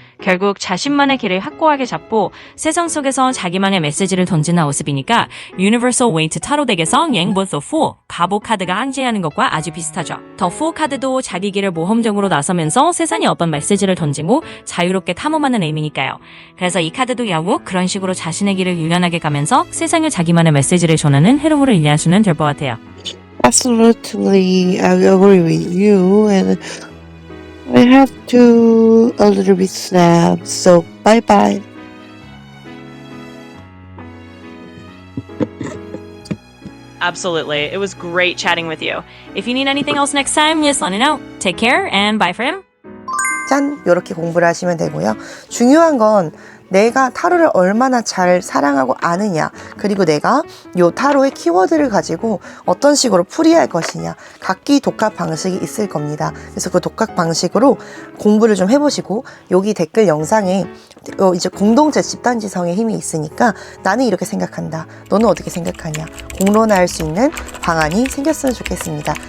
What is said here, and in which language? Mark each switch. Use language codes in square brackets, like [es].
[ko] 결국 자신만의 길을 확고하게 잡고 세상 속에서 자기만의 메시지를 던지는 모습이니까 Universal Weight 타로 덱에서 양 the Fool, 바보 카드가 항지하는 것과 아주 비슷하죠. The Fool 카드도 자기 길을 모험적으로 나서면서 세상에 어떤 메시지를 던지고 자유롭게 탐험하는 의미니까요. 그래서 이 카드도 야구 그런 식으로 자신의 길을 유연하게 가면서 세상에 자기만의 메시지를 전하는 흐름으로 이해하시면 될 것 같아요. [en] Absolutely, I agree with you, and I have to a little bit sad, so bye bye. Absolutely. It was great chatting with you. If you need anything else next time, just let me know. Take care and bye for him. [ko] 짠! 이렇게 공부를 하시면 되고요. 중요한 건 내가 타로를 얼마나 잘 사랑하고 아느냐, 그리고 내가 요 타로의 키워드를 가지고 어떤 식으로 풀이할 것이냐, 각기 독학 방식이 있을 겁니다. 그래서 그 독학 방식으로 공부를 좀 해보시고, 여기 댓글 영상에 이제 공동체 집단지성의 힘이 있으니까 나는 이렇게 생각한다, 너는 어떻게 생각하냐, 공론화할 수 있는 방안이 생겼으면 좋겠습니다.